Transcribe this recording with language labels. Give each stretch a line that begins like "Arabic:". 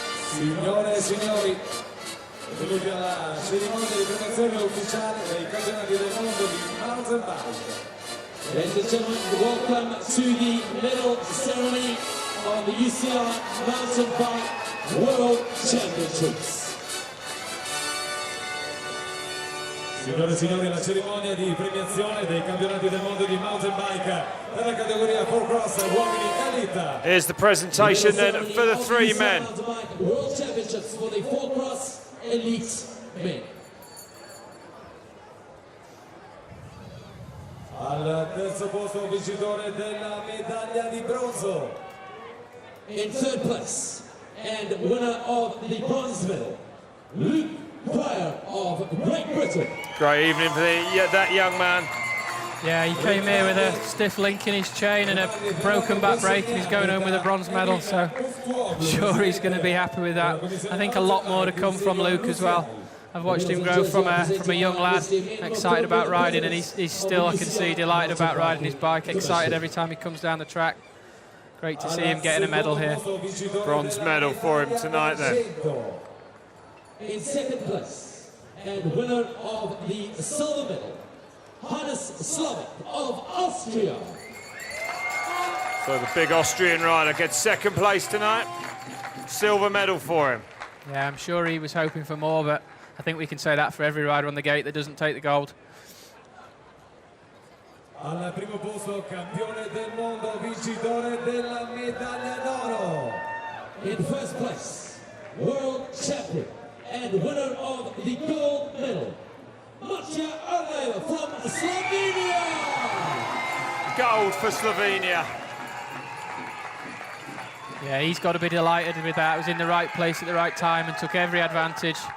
Italian: Signore e signori, benvenuti alla cerimonia di premiazione ufficiale dei campionati del mondo di mountain bike.
English: Ladies and gentlemen, welcome to the medal ceremony of the UCI Mountain Bike World Championships.
Italian: Signore e signori, la cerimonia di premiazione dei campionati del mondo di mountain bike nella categoria 4Cross uomini elite.
English: Here's the presentation then for the three men. World Championships for the 4Cross elite men.
Italian: Al terzo posto vincitore della medaglia di bronzo.
English: In third place and winner of the bronze medal, Luke Pryor of Great Britain. Great evening for that young man. Yeah, he came here with a stiff link in his chain and a broken back brake, and he's going home with a bronze medal, so I'm sure he's going to be happy with that. I think a lot more to come from Luke as well. I've watched him grow from a young lad, excited about riding, and he's still, I can see, delighted about riding his bike, excited every time he comes down the track. Great to see him getting a medal here. Bronze medal for him tonight then. In second place and winner of the silver medal, Hannes Slavik of Austria. So the big Austrian rider gets second place tonight. Silver medal for him. Yeah, I'm sure he was hoping for more, but I think we can say that for every rider on the gate that doesn't take the gold.
Italian: Al primo posto, campione del mondo, vincitore della medaglia d'oro.
English: In first place, world champion and winner of the gold medal, Matija Arleva from Slovenia. Gold for Slovenia. Yeah, he's got to be delighted with that. He was in the right place at the right time and took every advantage.